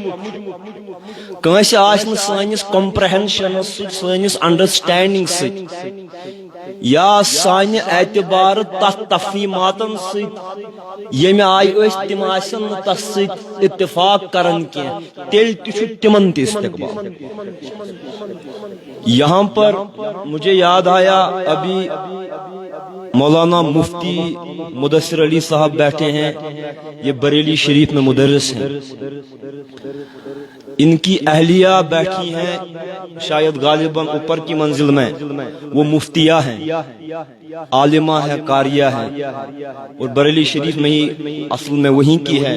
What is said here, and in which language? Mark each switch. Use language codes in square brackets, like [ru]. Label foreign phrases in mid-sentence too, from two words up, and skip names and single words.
[ks] کٲنٛسہِ آسہِ نہٕ سٲنِس کمپرہینشنس سۭتۍ، سٲنِس انڈرسٹینڈنگ سۭتۍ یا سانہِ اعتبارٕ تتھ تفہیٖماتن سۭتۍ ییٚمہِ آیہِ أسۍ تِم آسن نہٕ تس سۭتۍ اتفاق کران کینٛہہ، تیٚلہِ تہِ چھُ تِمن تہِ استقبال. [ur] یہاں پر مجھے یاد آیا ابھی مولانا مفتی مدثر علی صاحب بیٹھے ہیں، یہ بریلی شریف میں مدرس ہیں. ان کی اہلیہ بیٹھی ہیں شاید غالباً اوپر کی منزل میں، وہ مفتیہ ہیں، عالمہ ہے، قاریہ ہے، اور بریلی شریف میں ہی اصل میں وہیں کی ہے.